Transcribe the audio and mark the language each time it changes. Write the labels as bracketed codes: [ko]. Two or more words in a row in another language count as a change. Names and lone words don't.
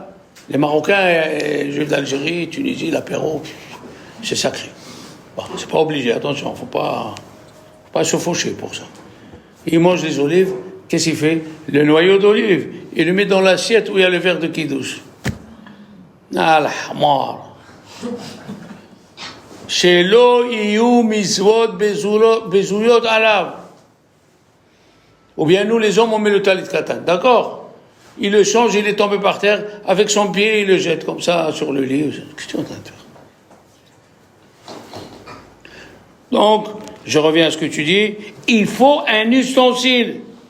[fr] Les Marocains, les Juifs d'Algérie, Tunisie, l'apéro, c'est sacré. Bon, c'est pas obligé, attention, faut pas se faucher pour ça. Il mange des olives, qu'est-ce qu'il fait? Le noyau d'olive, il le met dans l'assiette où il y a le verre de kidouche. Ah, la hamar. [he] שלא יהיו מצוות בזויות עליו. [fr] Ou bien nous, les hommes, on met le [he] טלית קטן, [fr] d'accord? Il le change, il est tombé par terre, avec son pied, il le jette comme ça sur le lit. Qu'est-ce que tu es en train de faire? Donc, je reviens à ce que tu dis, il faut un ustensile.